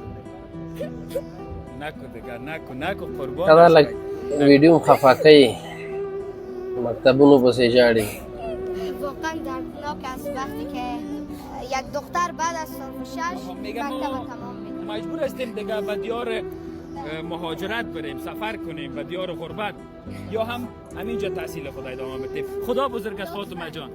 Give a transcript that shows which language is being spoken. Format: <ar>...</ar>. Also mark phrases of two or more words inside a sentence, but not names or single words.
<fa>نکو دیگه نکو قربان</fa> <ps>دا لږ ویډیو خفه کوي مکتبونو پسې ژاړي</ps> <fa>واقعا دردناک است وقتی که یک دختر بعد از سال 6 مکتب تمام میکنه مجبور هستیم دیگه به دیار مهاجرت بریم سفر کنیم به دیار غربت یا هم همینجا تحصیل خود ادامه بدیم خدا بزرگ است فاطمه جان</fa>